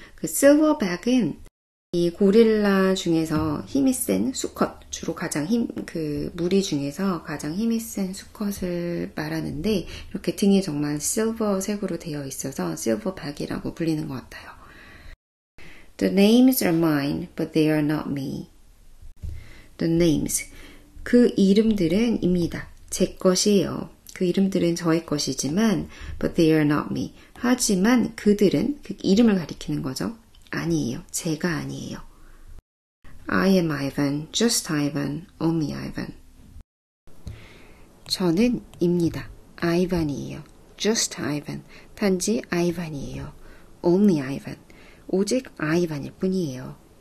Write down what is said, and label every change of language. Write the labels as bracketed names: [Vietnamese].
[Korean] 그 silverback은 이 고릴라 중에서 힘이 센 수컷, 주로 가장 무리 중에서 가장 힘이 센 수컷을 말하는데, 이렇게 등이 정말 실버색으로 되어 있어서 silverback이라고 불리는 것 같아요. [English] The names are mine, but they are not me. The names, [Korean] 그 이름들은 입니다. 제 것이에요. 그 이름들은 저의 것이지만, [English] but they are not me. [Korean] 하지만 그들은, 그 이름을 가리키는 거죠. 아니에요. 제가 아니에요. [English] I am Ivan, just Ivan, only Ivan. [Korean] 저는 입니다. 아이반이에요. [English] just Ivan, [Korean] 단지 아이반이에요. [English] only Ivan, [Korean] 오직 아이반일 뿐이에요.